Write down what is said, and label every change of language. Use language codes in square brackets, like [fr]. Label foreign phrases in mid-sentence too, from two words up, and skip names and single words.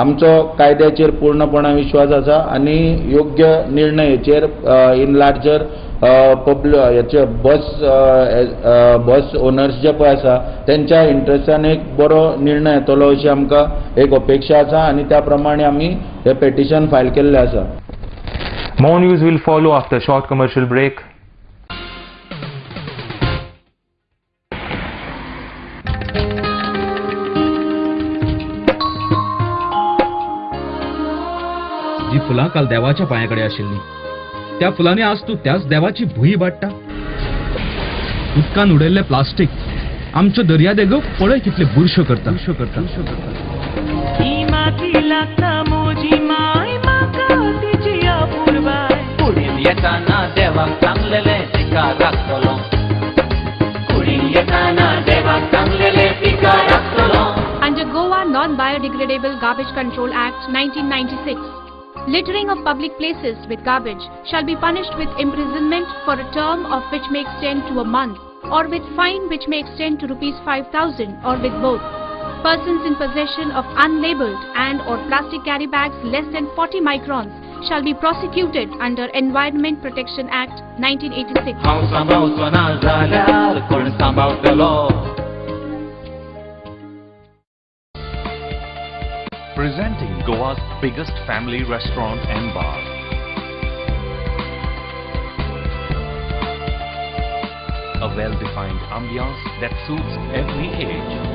[kok] आमचो कायद्याचेर पूर्णपणान विश्वास आसा आनी योग्य निर्णय हेचेर [en] in larger [kok] हेचे [en] bus owners [kok] जे पळय आसा त्यांच्या इंट्रस्टान एक बरो निर्णय येतलो अशी आमकां एक अपेक्षा आसा आनी त्या प्रमाणे आमी हे पेटिशन फायल केल्लें आसा. [en] More news will follow after a short commercial break. [kok] जी फुलां काल देवाच्या पांयाकडे आशिल्लीं त्या फुलांनी आज तूं त्याच देवाची भुई वाडटा. उदकान उडयल्लें प्लास्टीक आमच्यो दर्यादेगो पळय कितले बुरश्यो करता. येताना देवाक सांगलेलें तिका राखतलो. कुडीन येताना देवाक सांगलेलें तिका राखतलो. [en] Under Goa Non-Biodegradable Garbage Control Act 1996, littering of public places with garbage shall be punished with imprisonment for a term of which may extend to a month, or with fine which may extend to ₹5,000, or with both. Persons in possession of unlabeled and or plastic carry bags less than 40 microns shall be prosecuted under Environment Protection Act 1986. [kok] हांव सांबाळचो ना जाल्यार कोण सांबाळटलो. [en] Presenting Goa's biggest family restaurant and bar. A well-defined ambiance that suits every age.